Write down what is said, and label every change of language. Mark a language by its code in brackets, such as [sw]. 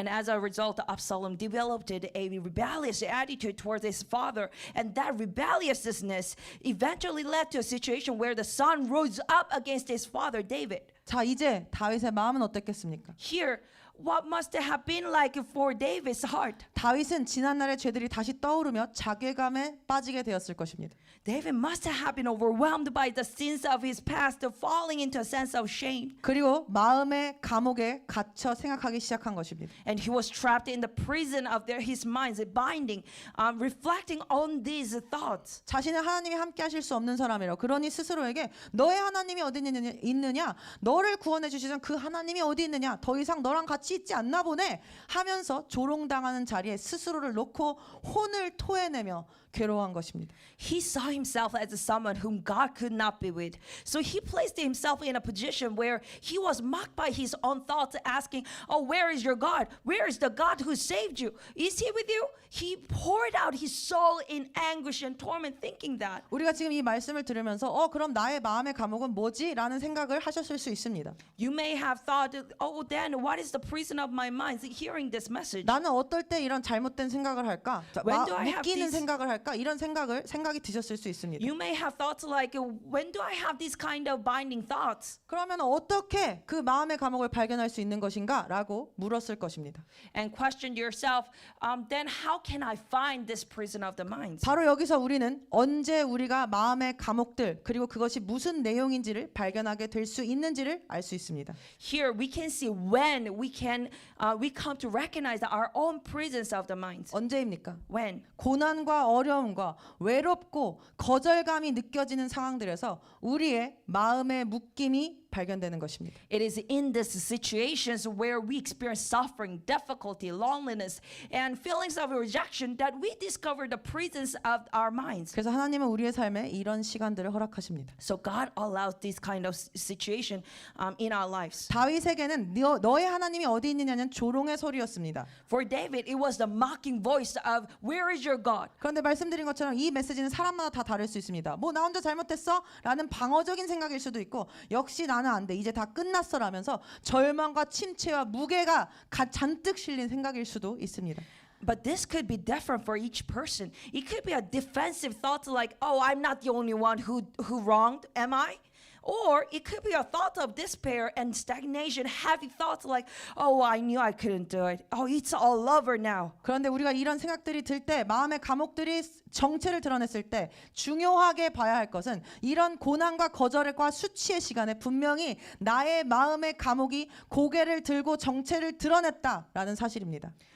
[en] And as a result, Absalom developed a rebellious attitude towards his father, and that rebelliousness eventually led to a situation where the son rose up against his father David. [ko] 자, 이제 다윗의 마음은 어땠겠습니까? [en] Here, what must have been like for David's heart? [ko] 다윗은 지난날의 죄들이 다시 떠오르며 자괴감에 빠지게 되었을 것입니다. [en] David must have been overwhelmed by the sins of his past, falling into a sense of shame. [ko] 그리고 마음의 감옥에 갇혀 생각하기 시작한 것입니다. [en] And he was trapped in the prison of his minds, binding, reflecting on these thoughts. [ko] 자신은 하나님이 함께 하실 수 없는 사람이라 그러니 스스로에게 너의 하나님이 어디 있느냐 너를 구원해 주시던 그 하나님이 어디 있느냐 더 이상 너랑 같이 있지 않나 보네 하면서 조롱당하는 자리에 스스로를 놓고 혼을 토해내며 괴로워한 것입니다. [en] He saw himself as someone whom God could not be with. So he placed himself in a position where he was mocked by his own thoughts, asking, "Oh, where is your God? Where is the God who saved you? Is he with you?" He poured out his soul in anguish and torment, thinking that. [ko] 우리가 지금 이 말씀을 들으면서 그럼 나의 마음의 감옥은 뭐지? 라는 생각을 하셨을 수 있습니다. [en] You may have thought, "Oh, then what is the prison prison of my mind hearing this message? [ko] 나는 어떨 때 이런 잘못된 생각을 할까? 자, [en] When do I have [ko] 묶이는 [en] these- [ko] 생각을 할까? 이런 생각이 드셨을 수 있습니다. [en] You may have thoughts like, when do I have these kind of binding thoughts? [ko] 그러면 어떻게 그 마음의 감옥을 발견할 수 있는 것인가? 라고 물었을 것입니다. [en] And question yourself, then how can I find this prison of the mind? [ko] 바로 여기서 우리는 언제 우리가 마음의 감옥들 그리고 그것이 무슨 내용인지를 발견하게 될 수 있는지를 알 수 있습니다. [en] Here we can see when we come to recognize our own prisons of the mind. [ko] 언제입니까? [en] When? [ko] 고난과 어려움과 외롭고 거절감이 느껴지는 상황들에서 우리의 마음의 묶임이 발견되는 것입니다. [en] It is in these situations where we experience suffering, difficulty, loneliness, and feelings of rejection that we discover the prisons of our minds. [ko] 그래서 하나님은 우리의 삶에 이런 시간들을 허락하십니다. [en] So God allows this kind of situation in our lives. [ko] 다윗에게는 너의 하나님이 어디 있느냐는 조롱의 소리였습니다. [en] For David, it was the mocking voice of, "Where is your God?" [ko] 그런데 말씀드린 것처럼 이 메시지는 사람마다 다 다를 수 있습니다. 뭐 나 혼자 잘못했어? 라는 방어적인 생각일 수도 있고 역시 나는 안 돼. 이제 다 끝났어 라면서 절망과 침체와 무게가 잔뜩 실린 생각일 수도 있습니다. [en] But this could be different for each person. It could be a defensive thought like, "Oh, I'm not the only one who wronged, am I?" Or it could be a thought of despair and stagnation, heavy thoughts like, "Oh, I knew I couldn't do it. Oh, it's all over now." [ko] 그런데 우리가 이런 생각들이 들 때 마음의 감옥들이 정체를 드러냈을 때 중요하게 봐야 할 것은 이런 고난과 거절과 수치의 시간에 분명히 나의 마음의 감옥이 고개를 들고 정체를 드러냈다라는 사실입니다.